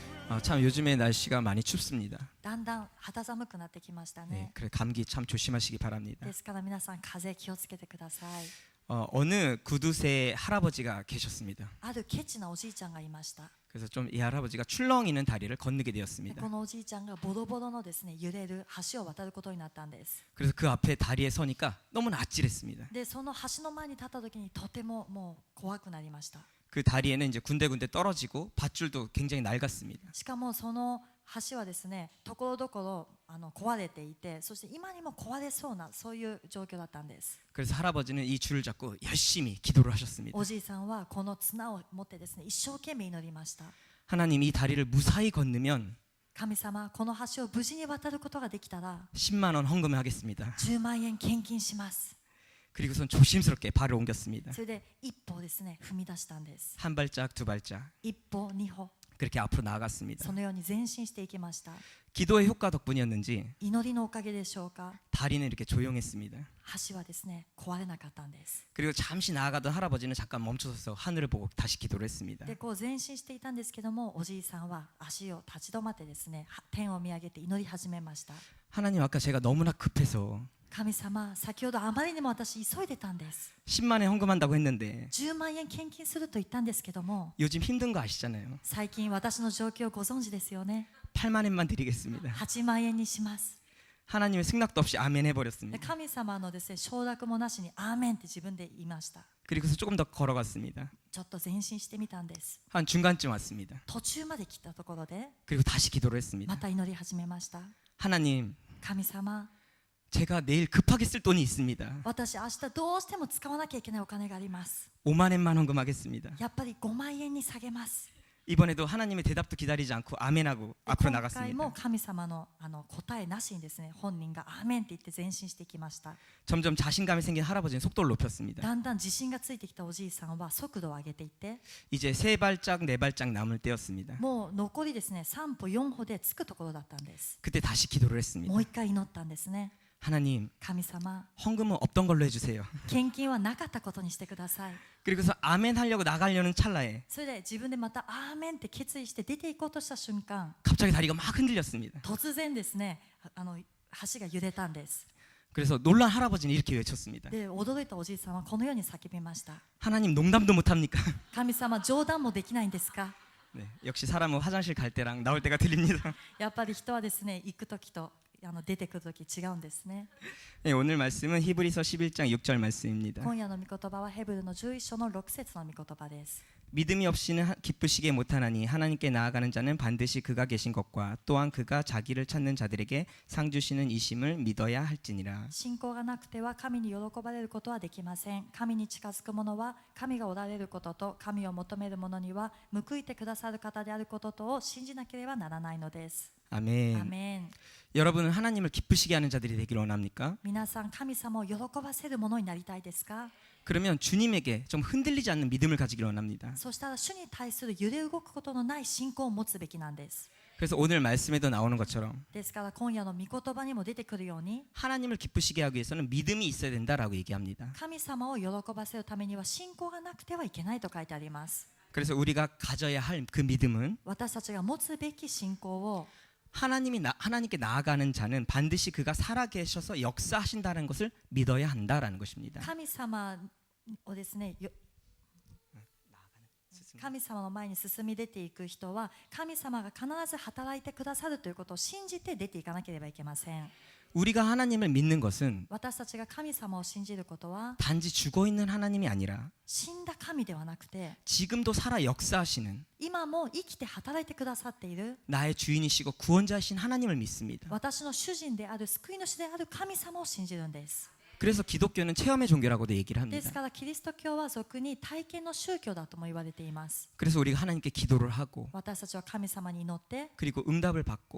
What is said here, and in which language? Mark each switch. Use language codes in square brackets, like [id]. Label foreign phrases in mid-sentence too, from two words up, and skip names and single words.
[ko] 참 요즘에 날씨가 많이 춥습니다. [ja] だんだん肌寒くなってきました [ko] 네, [ja] ね。 [ko] 그래 감기 참 조심하시기 바랍니다. [ja] ですから皆さん風邪気をつけてください。 [ko] 어느 구두쇠 할아버지가 계셨습니다. [ja] あるケチなおじいちゃんがいました。 [ko] 그래서 좀 이 할아버지가 출렁이는 다리를 건너게 [ja] で [ko] 되었습니다. [ja] このおじいちゃんがボロボロのですね揺れる橋を渡ることになったんです。 [ko] 그래서 그 앞에 다리에 서니까 너무나 아찔했습니다. [ja] でその橋の前に立った時にとてももう怖くなりました。 [ko] 그 다리에는 이제 군데군데 떨어지고 밧줄도 굉장히 낡았습니다. [ja] しかもその橋はですねところどころ壊れていて、そして今にも壊れそうなそういう状況だったんです。 [ko] 그래서 할아버지는 이 줄을 잡고 열심히 기도를 하셨습니다. [ja] おじいさんはこの綱を持ってですね一生懸命祈りました。 [ko] 하나님 이 다리를 무사히 건너면 [ja] 神様、この橋を無事に渡ることができたら [ko] 10만 원 헌금하겠습니다. [ja] 10 万円献金します。 [ko] 그리고선 조심스럽게 발을 옮겼습니다. [ja] それで一歩ですね踏み出したんです。 [ko] 한 발짝 두 발짝 [ja] 一歩二歩 [ko] 그렇게 앞으로 나아갔습니다. [ja] そのように前進していきました。 [ko] 기도의 효과 덕분이었는지 [ja] 祈りのおかげでしょうか、 [ko] 다리는 이렇게 조용했습니다. [ja] 橋はですね壊れなかったんです。 [ko] 그리고 잠시 나아가던 할아버지는 잠깐 멈춰서서 하늘을 보고 다시 기도를 했습니다. [ja] でこう前進していたんですけども、おじいさんは足を立ち止まってですね天を見上げて祈り始めました。 [ko] 하나님 아까 제가 너무나 급해서 [ja] 神様、先ほどあまりにも私急いでたんです。 [ko] 10만 원 헌금한다고 했는데 [ja] 10 万円献金すると言ったんですけども、 [ko] 요즘 힘든 거 아시잖아요. [ja] 最近私の状況をご存知ですよね。 [ko] 8만 원만 드리겠습니다. [ja] 8 万円にします。 [ko] 하나님의 승낙도 없이 아멘 [ja] で [ko] 해버렸습니다. [ja] 神様のですね承諾もなしにアーメンって自分で言いました。 [ko] 그리고서 조금 더 걸어갔습니다. [ja] ちょっと前進してみたんです。 [ko] 한 중간쯤 왔습니다. [ja] 途中まで来たところで [ko] 그리고 다시 기도를 했습니다. [ja] また祈り始めました。 [ko] 하나님, [ja] 神様、 [ko] 제가 내일 급하게 쓸 돈이 있습니다. [ja] 私明日どうしても使わなきゃいけないお金があります。 [ko] 5만 원만 헌금하겠습니다. [ja] やっぱり5万円に下げます。 [ko] 이번에도 하나님의 대답도 기다리지 않고 아멘하고 [ja] で [ko] 앞으로 [ja] 今回も [ko] 나갔습니다. [ja] 神様の答えなしにですね本人がアーメンって言って前進していきました。 [ko] 점점 자신감이 생긴 할아버지는 속도를 높였습니다. [ja] だんだん自信がついてきたおじいさんは速度を上げていって、 [ko] 이제 3발짝 4발짝 남을 때였습니다. [ja] もう残りですね3歩4歩で着くところだったんです。 [ko] 그때 다시 기도를 했습니다. [ja] もう一回祈ったんですね。 [ko] 하나님, [ja] 神様、 [ko] 헌금은 없던 걸로 해주세요. [ja] 献金はなかったことにしてください。 [ko] 그리고서 아멘 하려고 나가려는 찰나에 [ja] それで自分でまたアーメンって決意して出ていこうとした瞬間、 [ko] 갑자기 다리가 막 흔들렸습니다. [ja] 突然ですね橋が揺れたんです。 [ko] 그래서 놀란 할아버지는 이렇게 외쳤습니다. [ja] で驚いたおじいさんはこのように叫びました。 [ko] 하나님 농담도 못합니까? [ja] 神様、冗談もできないんですか。 [ko] 네, 역시 사람은 화장실 갈 때랑 나올 때가 틀립니다. [ja] やっぱり人はですね行く時と出てくる時違うんですね。 [ko] 네, 오늘 말씀은 히브리서 11장 6절 말씀입니다. [ja] 今夜の御言葉はヘブルの11章の6節の御言葉です。 [ko] 믿음이 없이는 기쁘시게 못하나니 하나님께 나아가는 자는 반드시 그가 계신 것과 또한 그가 자기를 찾는 자들에게 상 주시는 이심을 믿어야 할지니라. [ja] 信仰がなくては神に喜ばれることはできません。神に近づく者は神がおられることと神を求める者には報いてくださる方であることとを信じなければならないのです。 [ko] 아멘. [ja] アメン。 [ko] 여러분은 하나님을 기쁘시게 하는 자들이 되길 원합니까? [ja] 皆さん、神様を喜ばせるものになりたいですか。 [ko] 그러면 주님에게 좀 흔들리지 않는 믿음을 가지길 원합니다. [ja] そしたら主に対する揺れ動くことのない信仰を持つべきなんです。 [ko] 그래서 오늘 말씀에도 나오는 것처럼 [ja] ですから今夜の御言葉にも出てくるように、 [ko] 하나님을 기쁘시게 하기 위해서는 믿음이 있어야 된다라고 얘기합니다. [ja] 神様を喜ばせるためには信仰がなくてはいけないと書いてあります。 [ko] 그래서 우리가 가져야 할 그 믿음은 [ja] 私たちが持つべき信仰を、 [ko] 하나님께 나아가는 자는 반드시 그가 살아계셔서 역사하신다는 것을 믿어야 한다라는 것입니다. [ja] 神様をですね神様の前に進み出ていく人は神様が必ず働いてくださるということを信じて出ていかなければいけません。 [ko] 우리가 하나님을 믿는 것은 [ja] 私たちが神様を信じることは [ko] 단지 죽어 있는 하나님이 아니라 [ja] 死んだ神ではなくて、 [ko] 지금도 살아 역사하시는 [ja] 今も生きて働いてくださっている [ko] 나의 주인이시고 구원자이신 하나님을 믿습니다. [ja] 私の主人である救い主である神様を信じるんです。 [ko] 그래서 기독교는 체험의 종교라고도 얘기를 [ja] です [ko] 합니다. [ja] からキリスト教は俗に体験の宗教だとも言われています。 [ko] 그래서 우리가 하나님께 기도를 하고 [ja] 私たちは神様に祈って [ko] 그리고 응답을 받고